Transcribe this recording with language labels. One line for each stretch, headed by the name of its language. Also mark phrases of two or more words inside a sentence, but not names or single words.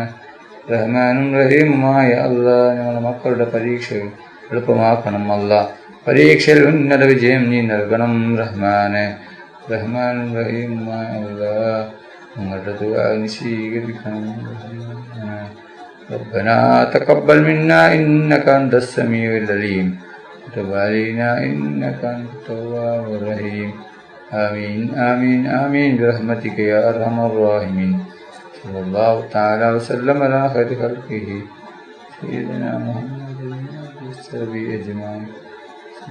Malayalam: റഹ്മാനും റഹീമുമായ അല്ലാഹ്, ഞങ്ങളുടെ മക്കളുടെ പരീക്ഷകൾ എളുപ്പമാക്കണം അല്ലാഹ്. പരീക്ഷയിൽ ഉന്നത വിജയം നീ നൽകണം റഹ്മാനെ. റഹ്മാനും റഹീമുമായ അല്ലാഹ്, ഞങ്ങളുടെ ദുആ നീ സ്വീകരിക്കണം റഹ്മാനെ.
Arabic: ربنا تقبل منا إنك أنت السميع العليم وتب علينا إنك أنت التواب الرحيم. آمين آمين آمين برحمتك يا أرحم الراحمين. صلى الله تعالى وسلم على خير خلقه سيدنا محمد وصحبه أجمعين.